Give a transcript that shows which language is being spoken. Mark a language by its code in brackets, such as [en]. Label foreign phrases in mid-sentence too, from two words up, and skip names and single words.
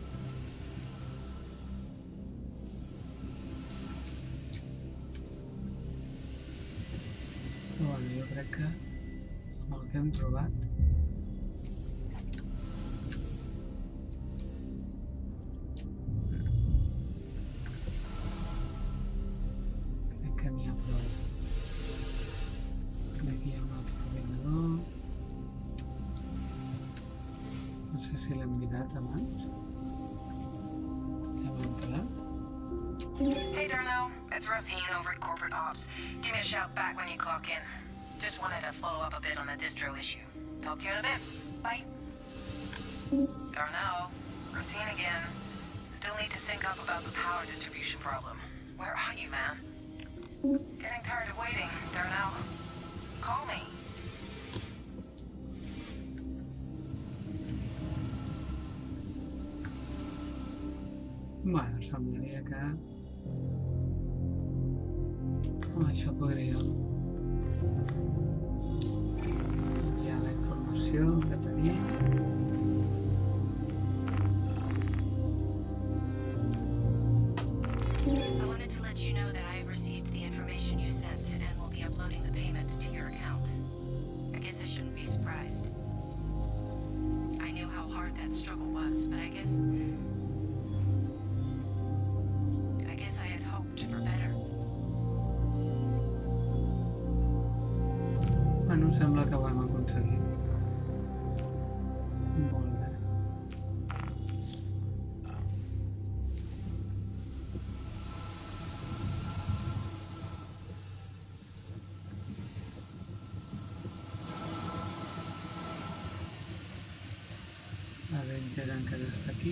[ca] Però bueno, jo crec que amb el que hem trobat crec que n'hi ha prou. Aquí hi ha un altre ordinador. No sé si l'hem mirat abans. Hem entrat. [en] Hey Darnell, it's Racine over at Corporate Ops. Give me a shout back when you clock in. Just wanted to follow up a bit on the distro issue. Talk to you in a bit. Bye. Darnell, Racine again. Still need to sync up about the power distribution problem. Where are you, man? Getting tired of waiting, Darnell. Call me. [ca] Bueno, semblaria que amb això podria enviar la informació que tenim. [en] I wanted to let you know that I have received the information you sent and will be uploading the payment to your account. I guess I shouldn't be surprised. I knew how hard that struggle was, but I guess I had hoped for better. [ca] Bueno, sembla que ho hem aconseguit. Molt bé. La Danger encara està aquí.